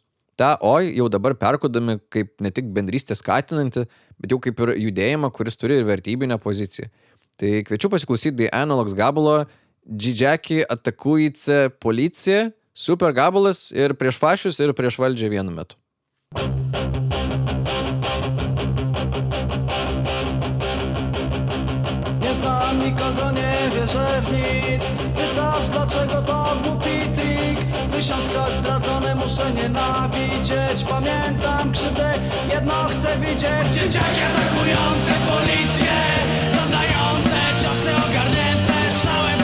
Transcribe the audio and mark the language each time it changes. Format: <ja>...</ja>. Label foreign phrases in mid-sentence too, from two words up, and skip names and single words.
<lt>Ta oi jau dabar perkodami kaip ne tik bendrystę skatinanti, bet jau kaip ir judėjimą, kuris turi ir vertybinę poziciją. Tai kviečiu pasiklausyti The Analogs gabalo Džidžiaki atakuice policija, super gabalas ir prieš fašius, ir prieš valdžią vienu metu.</lt> <pl>Nie znam nikogo, nie wierzę w nic. Pytasz dlaczego to głupi trik. 1000 kart zdradzone muszę nienawidzieć. Pamiętam krzywdę, jedno chcę widzieć. Dzieciaki atakujące policję, zadające ciosy ogarnięte szałem.</pl>